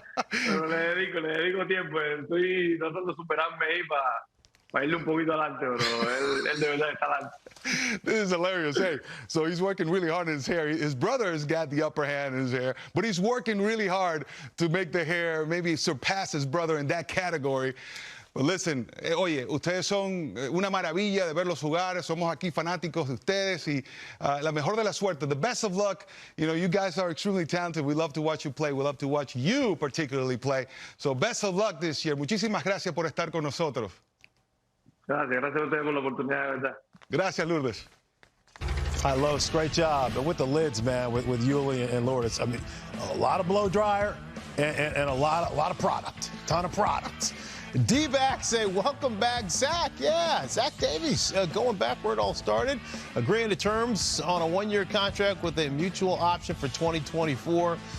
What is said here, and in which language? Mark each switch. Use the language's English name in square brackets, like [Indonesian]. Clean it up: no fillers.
[Spanish] Pero le dedico tiempo. Estoy tratando de superarme ahí para irle un poquito adelante, pero él de verdad está adelante. [English] This is hilarious. Hey, so he's working really hard in his hair. His brother has got the upper hand in his hair, but he's working really hard to make the hair maybe surpass his brother in that category. But listen, [Spanish] oye, ustedes son una maravilla de verlos jugar. Somos aquí fanáticos de ustedes y la mejor de la suerte. [English] The best of luck. You know, you guys are extremely talented. We love to watch you play. We love to watch you particularly play. So best of luck this year. [Spanish] Muchísimas gracias por estar con nosotros. Gracias a ustedes por la oportunidad, de verdad. Gracias, Lourdes. [English] Hi, Los, great job. But with the lids, man, with Yuli and Lourdes, I mean, a lot of blow dryer and a lot of product, ton of product. D-backs say, welcome back, Zach. Yeah, Zach Davies going back where it all started, agreeing to terms on a one-year contract with a mutual option for 2024.